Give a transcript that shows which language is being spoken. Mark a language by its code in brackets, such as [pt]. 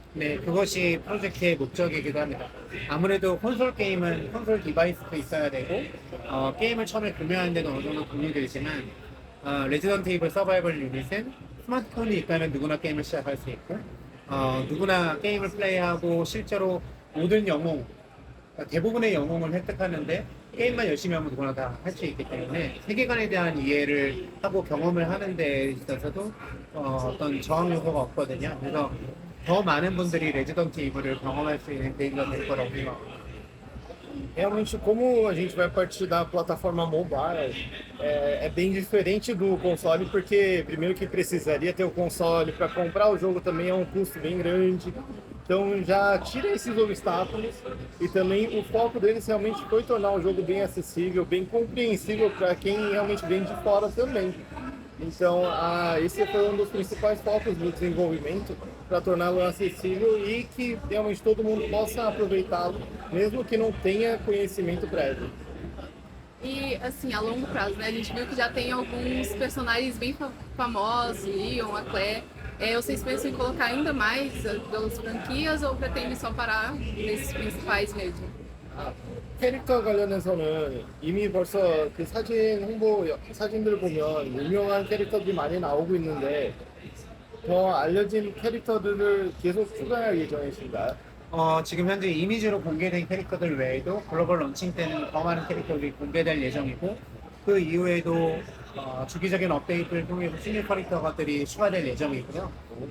[ko] 네, 그것이 프로젝트의 목적이기도 합니다. 아무래도 콘솔 게임은 콘솔 디바이스도 있어야 되고 게임을 처음에 구매하는 데는 어느 정도 돈이 들지만 레지던트 이블 서바이벌 유닛은 스마트폰이 있다면 누구나 게임을 시작할 수 있고 누구나 게임을 플레이하고 실제로 모든 영웅 대부분의 영웅을 획득하는데 게임만 열심히 하면 누구나 다 할 수 있기 때문에 세계관에 대한 이해를 하고 경험을 하는 데 있어서도 어떤 저항 요소가 없거든요. 그래서 더 많은 분들이 레지던트 이블을 경험할 수 있는 계기가 될 거라고 생각합니다. [pt] Realmente, como a gente vai partir da plataforma mobile, é bem diferente do console, porque primeiro que precisaria ter o console para comprar o jogo também é um custo bem grande. Então já tira esses obstáculos e também o foco deles realmente foi tornar o jogo bem acessível, bem compreensível para quem realmente vem de fora também. Então esse foi um dos principais focos do desenvolvimento para torná-lo acessível e que realmente todo mundo possa aproveitá-lo, mesmo que não tenha conhecimento prévio. e assim, a longo prazo, né? A gente viu que já tem alguns personagens bem famosos, Leon, a Claire. Vocês pensam em colocar ainda mais das franquias ou pretendem só parar nesses principais mesmo? [ko] 캐릭터 관련해서는 이미 벌써 그 사진들 보면 유명한 캐릭터들이 많이 나오고 있는데 더 알려진 캐릭터들을 계속 추가할 예정이신가요? 지금 현재 이미지로 공개된 캐릭터들 외에도 글로벌 런칭 때는 더 많은 캐릭터들이 공개될 예정이고 그 이후에도 주기적인 업데이트를 통해서 신규 캐릭터들이 추가될 예정이고요.